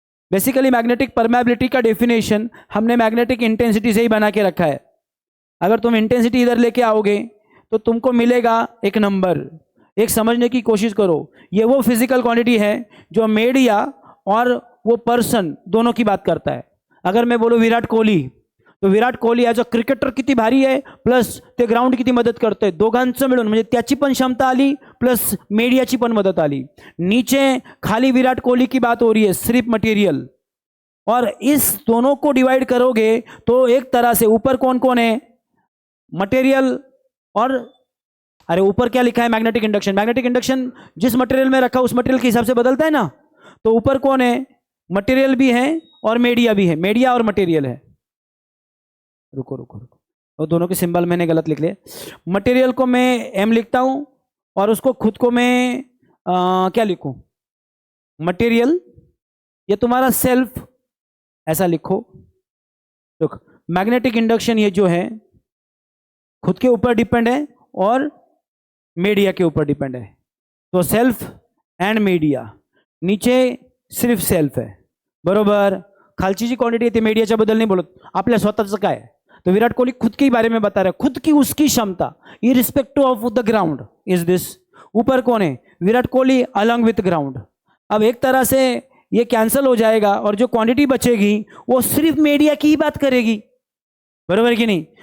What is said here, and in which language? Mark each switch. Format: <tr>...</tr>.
<hi>Basically magnetic permeability का definition हमने magnetic intensity से ही बना के रखा है। अगर तुम इंटेंसिटी इधर लेके आओगे तो तुमको मिलेगा एक नंबर। एक समझने की कोशिश करो, ये वो फिजिकल क्वांटिटी है जो मीडिया और वो पर्सन दोनों की बात करता है। अगर मैं बोलूं विराट कोहली, तो</hi> <mr>Virat Kohli</mr> <en>as a cricketer</en> <mr>किती भारी आहे, प्लस ते ग्राउंड किती मदत करतोय, दोघांचं मिळून म्हणजे त्याची पण क्षमता आली प्लस मीडियाची पण मदत आली।</mr> <hi>नीचे खाली विराट कोहली की बात हो रही है, सिर्फ मटेरियल, और इस दोनों को डिवाइड करोगे तो एक तरह से ऊपर कौन कौन है, मटेरियल और अरे ऊपर क्या लिखा है, मैग्नेटिक इंडक्शन। मैग्नेटिक इंडक्शन जिस मटेरियल में रखा उस मटेरियल के हिसाब से बदलता है ना, तो ऊपर कौन है, मटेरियल भी है और मीडिया भी है, मीडिया और मटेरियल है। रुको रुको रुको, और दोनों के सिंबल मैंने गलत लिख लिए। मटेरियल को मैं एम लिखता हूं और उसको खुद को मैं क्या लिखूं, मटेरियल, ये तुम्हारा सेल्फ ऐसा लिखो। तो मैग्नेटिक इंडक्शन ये जो है खुद के ऊपर डिपेंड है और मीडिया के ऊपर डिपेंड है। तो सेल्फ एंड मीडिया, नीचे सिर्फ सेल्फ है, बरोबर।</hi> <mr>खालची जी क्वांटिटी आहे ती मीडियाच्या बद्दल नाही बोलत, आपल्या स्वतःचं काय।</mr> <hi>तो विराट कोहली खुद के बारे में बता रहा है, खुद की उसकी क्षमता</hi> <en>Irrespective of the ground is this.</en> <hi>ऊपर कौन है, Virat Kohli along with ground. अब एक तरह से ये कैंसिल हो जाएगा और जो क्वांटिटी बचेगी वो सिर्फ मीडिया की ही बात करेगी, बरोबर कि नहीं।</hi>